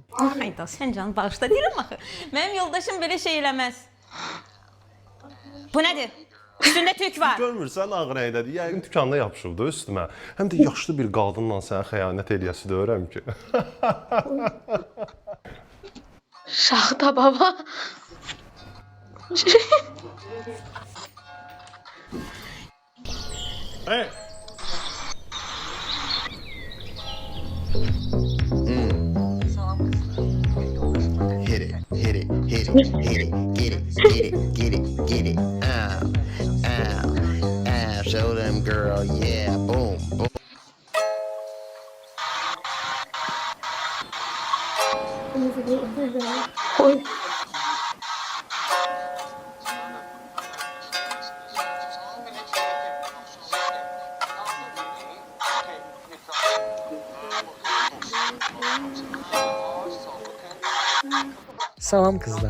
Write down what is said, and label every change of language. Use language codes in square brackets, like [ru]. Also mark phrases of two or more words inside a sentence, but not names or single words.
[az] Ayda, sən canım bağışla deyirəm axı. Mənim yoldaşım belə şey eləməz. Bu nədir? Üstündə tük var. Görmürsən ağ rəngdədir, yəqin dükanda yapışıbdı üstümə. Həm də yaşlı bir qadınla sənə xəyanət eləyəsi deyirəm ki. Şaxta baba. Hey. [en] Hit it, hit it, hit it, hit it, get it, get it, get it, get it. Ow, ow, ow. Show them, girl, yeah, boom, boom. Oy. [az] Salam qızlar.